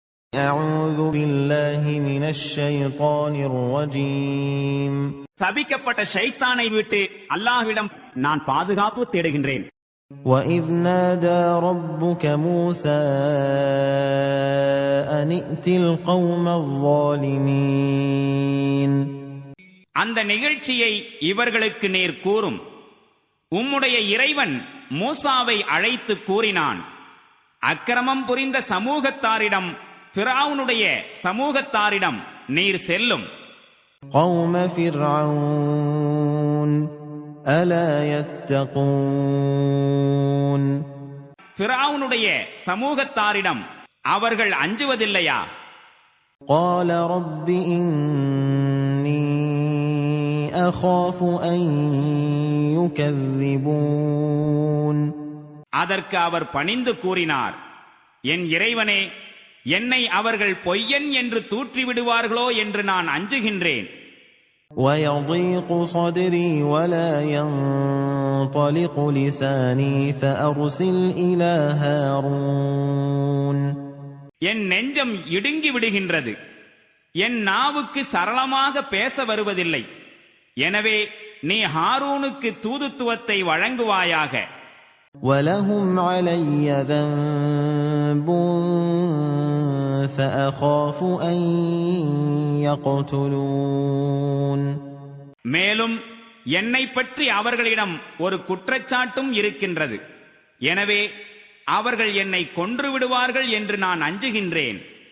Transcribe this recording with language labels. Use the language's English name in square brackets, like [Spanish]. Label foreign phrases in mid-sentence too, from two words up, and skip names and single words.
[Arabic] أعوذ بالله من الشيطان الرجيم. [Tamil] சபிக்கப்பட்ட ஷைத்தானை விட்டு அல்லாஹ்விடம் நான் பாதுகாப்பு தேடுகின்றேன். [Arabic] وَإِذْ نَادَى رَبُّكَ مُوسَى أَنِ ائْتِ الْقَوْمَ الظَّالِمِينَ. [Tamil] அந்த நிகழ்ச்சியை இவர்களுக்கு நேர் கூறும். உம்முடைய இறைவன் மூசாவை அழைத்து கூறினான், அக்கிரமம் புரிந்த சமூகத்தாரிடம், ஃபிரௌனுடைய சமூகத்தாரிடம் நீர் செல்லும். [Arabic] قَوْمَ فِرْعَوْنَ أَلَا يَتَّقُونَ. [Tamil] ஃபிரௌனுடைய சமூகத்தாரிடம் அவர்கள் அஞ்சுவதில்லையா? [Arabic] قَالَ رَبِّ إِنِّي أَخَافُ أَن يُكَذِّبُونِ. [Tamil] அதற்கு அவர் பணிந்து கூறினார், என் இறைவனே, என்னை அவர்கள் பொய்யன் என்று தூற்றிவிடுவார்களோ என்று நான் அஞ்சுகின்றேன். [Arabic] وَيَضِيقُ صَدْرِي وَلَا يَنطَلِقُ لِسَانِي فَأَرْسِلْ إِلَى هَارُونَ. [Tamil] என் நெஞ்சம் இடுங்கி விடுகின்றது, என் நாவுக்கு சரளமாக பேச வருவதில்லை. எனவே நீ ஹாரூனுக்கு தூதுத்துவத்தை வழங்குவாயாக. [Arabic] وَلَهُمْ عَلَيَّ ذَنبٌ فَأَخَافُ أَن يَقْتُلُونِ. [Tamil] மேலும் என்னை பற்றி அவர்களிடம் ஒரு குற்றச்சாட்டும் இருக்கின்றது. எனவே அவர்கள் என்னை கொன்று விடுவார்கள் என்று நான் அஞ்சுகின்றேன்.